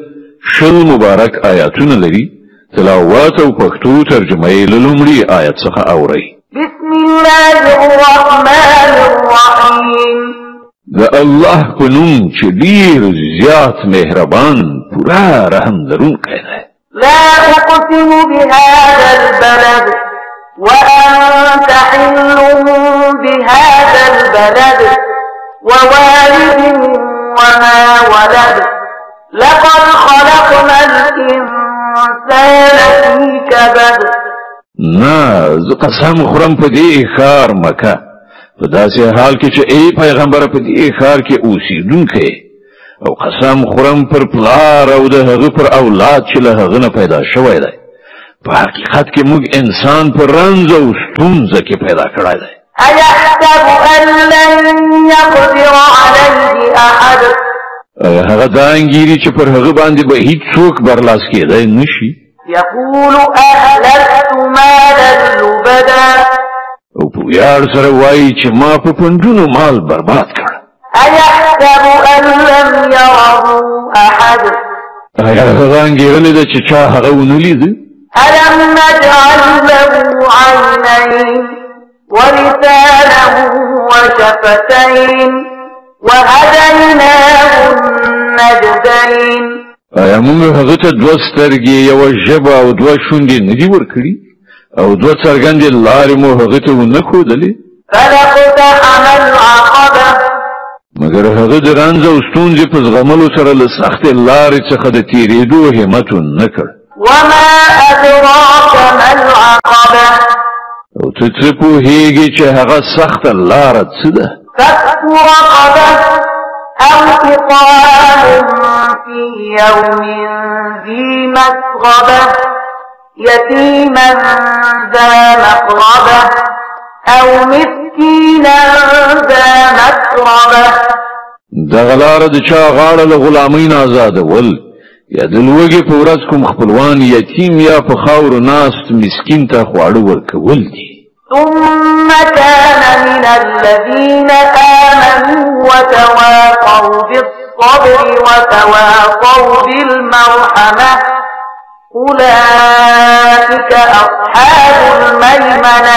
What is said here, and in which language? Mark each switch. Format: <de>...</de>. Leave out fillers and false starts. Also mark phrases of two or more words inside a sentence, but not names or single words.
<ps>شل مبارک آیاتونه لري. تلاوت او پښتو ترجمه یې له لومړي آیت څخه اورئ.</ps> <ar>بسم الله الرحمن الرحیم.</ar> <ps>د الله په نوم چې ډېر زیات مهربان پوره رحم لرونکی دی.</ps> <ar>لا أقسم بهذا البلد وأنت حل بهذا البلد ووالد وما ولد لقد خلقنا الإنسان في كبد.</ar> <ps>نه زه قسم خورم په دې ښار مکه په داسې حال کې چې ای پیغمبر په دې ښار کې اوسېدونکی او قسم خورم پر پلار او د هغه پر اولاد چې له هغه نه پیدا شوی دی. په حقیقت کې موږ انسان پر رنځ او ستونزه کې پیدا کړی دی.</ps> <ar>أيحسب أن لن يقدر عليه أحد.</ar> <ps>هغه دا انګیري چې پر هغه باندې به هیڅوک برلاس کېدی نشي.</ps> <ar>يقول أهلكت مالا لبدا.</ar> <ps>او په ویاړ سره وایي چې ما په پنځونو مال برباد کړ.</ps> <ar>أيحسب أن لم يره أحد.</ar> <ps>آیا هغه انګیرلې ده چې چا هغه ونه لیده؟</ps> <ar>ألم نجعل له عينين ولسانا وشفتين وهديناه النجدين.</ar> <ps>آیا موږ هغه ته دوه سترګې یوه ژبه او دوه شونډې نه دي ورکړي او دوه څرګندې لارې مو هغه ته ونه ښودلې؟</ps> <ar>فلاقتحم العقبة.</ar> <ps>مګر هغه د رنځ او ستونزې په زغملو سره له سختې لارې څخه د تېرېدو همت ونه کړ.</ps> <ar>وما أدراك ما العقبة.</ar> <ps>او ته څه پوهېږې چې هغه سخته لاره څه ده؟</ps> <ar>فك رقبة أو إطعام في يوم ذي مسغبة يتيما ذا مقربة أو مسكينا ذا مسربة.</ar> <ps>دغه لاره د چا غاړه له غلامۍ نه آزادول یا د لوږې په ورځ کوم خپلوان یتیم یا په خاورو ناست مسکین ته خواړه ورکول دي.</ps> <ar>ثم كان من الذين آمنوا وتواصوا بالصبر وتواصوا بالمرحمة أولئك أصحاب الميمنة.</ar>